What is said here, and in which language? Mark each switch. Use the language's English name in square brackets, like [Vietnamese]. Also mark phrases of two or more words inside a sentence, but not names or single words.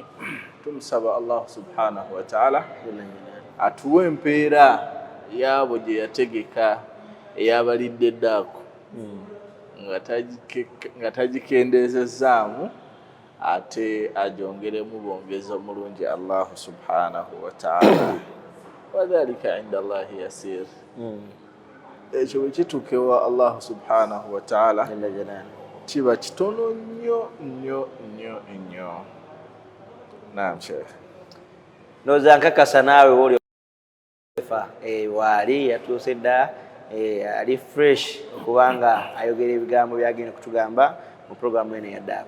[Ganda] Tumusaba [Arabic] الله سبحانه وتعالى [Ganda] atuwe empeera yaabo gye yategeka eyabalidde Daako nga tagikendeezezzaamu ate ajongeremu bwongezi omulungi [Arabic] الله سبحانه وتعالى. وذلك عند الله يسير. [Ganda] Ekyo bwe kituukewa [Arabic] الله سبحانه وتعالى [Ganda] kiba kitono nnyo nnyo nnyo nnyo. Naam Sheikh. Noza nkakasa naawe woli waali yatuuse dda ali fresh okubanga ayogera ebigambo byagenda kutugamba mu programu eno ya Daako.